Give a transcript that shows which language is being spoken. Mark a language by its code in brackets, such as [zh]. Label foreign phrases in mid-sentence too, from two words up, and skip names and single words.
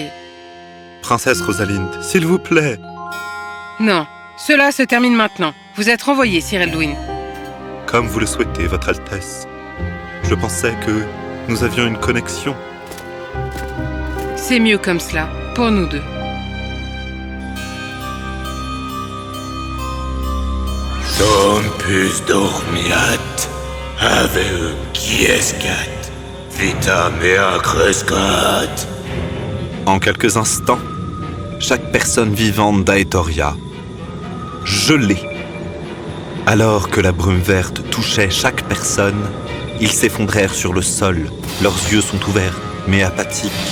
[fr] Princesse Rosalinde, s'il vous plaît. Non, cela se termine maintenant. Vous êtes renvoyé, Sir Eldwin. Comme vous le souhaitez, Votre Altesse. Je pensais que nous avions une connexion. C'est mieux comme cela, pour nous deux. [la] Tempus dormiat, aveum quiescat, vita mea crescat. [fr] En quelques instants, chaque personne vivante d'Aetoria, gelée. Alors que la brume verte touchait chaque personne, ils s'effondrèrent sur le sol. Leurs yeux sont ouverts, mais apathiques.